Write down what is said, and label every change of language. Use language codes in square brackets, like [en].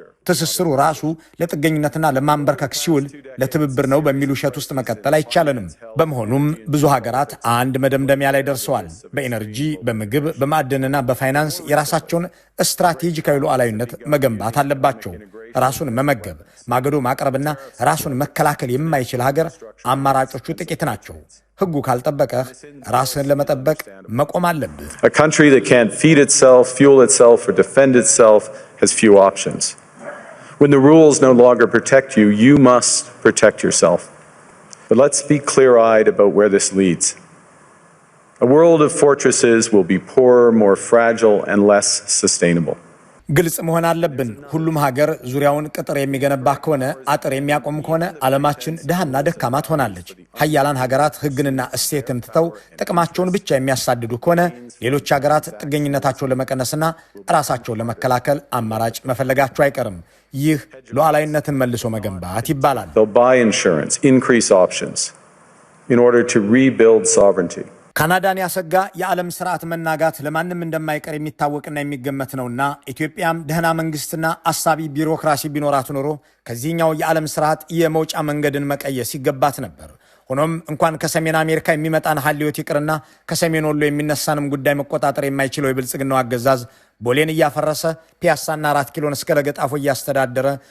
[am] ትስስሩ ራሱ ለጥገኝነትና ለማንበርከክ ሲውል ለትብብር ነው በሚል ውሸት ውስጥ መቀጠል አይቻለንም። በመሆኑም ብዙ ሀገራት አንድ መደምደሚያ ላይ ደርሰዋል። በኢነርጂ፣ በምግብ፣ በማዕድንና በፋይናንስ የራሳቸውን ስትራቴጂካዊ ሉዓላዊነት መገንባት አለባቸው። ራሱን መመገብ፣ ማገዶ ማቅረብና ራሱን መከላከል የማይችል ሀገር አማራጮቹ ጥቂት ናቸው። ህጉ ካልጠበቀህ ራስህን ለመጠበቅ መቆም አለብህ። [en] A country that can't feed itself, fuel itself, or defend itself has few options. When the rules no longer protect you, you must protect yourself. But let's be clear-eyed about where this leads. A world of fortresses will be poorer, more fragile, and less sustainable. [am] ግልጽ መሆን አለብን። ሁሉም ሀገር ዙሪያውን ቅጥር የሚገነባ ከሆነ፣ አጥር የሚያቆም ከሆነ ዓለማችን ድሃና ደካማ ትሆናለች። ሀያላን ሀገራት ህግንና እሴትን ትተው ጥቅማቸውን ብቻ የሚያሳድዱ ከሆነ ሌሎች ሀገራት ጥገኝነታቸውን ለመቀነስና ራሳቸውን ለመከላከል አማራጭ መፈለጋቸው አይቀርም። ይህ ሉዓላዊነትን መልሶ መገንባት ይባላል። [en] They'll buy insurance, increase options in order to rebuild sovereignty. [am] ካናዳን ያሰጋ የዓለም ስርዓት መናጋት ለማንም እንደማይቀር የሚታወቅና የሚገመት ነውና ኢትዮጵያም ደህና መንግስትና አሳቢ ቢሮክራሲ ቢኖራት ኖሮ ከዚህኛው የዓለም ስርዓት የመውጫ መንገድን መቀየስ ይገባት ነበር። ሆኖም እንኳን ከሰሜን አሜሪካ የሚመጣን ሀልዮት ይቅርና ከሰሜን ወሎ የሚነሳንም ጉዳይ መቆጣጠር የማይችለው የብልጽግናው አገዛዝ ቦሌን እያፈረሰ ፒያሳና 4 ኪሎን እስከ ለገጣፎ እያስተዳደረ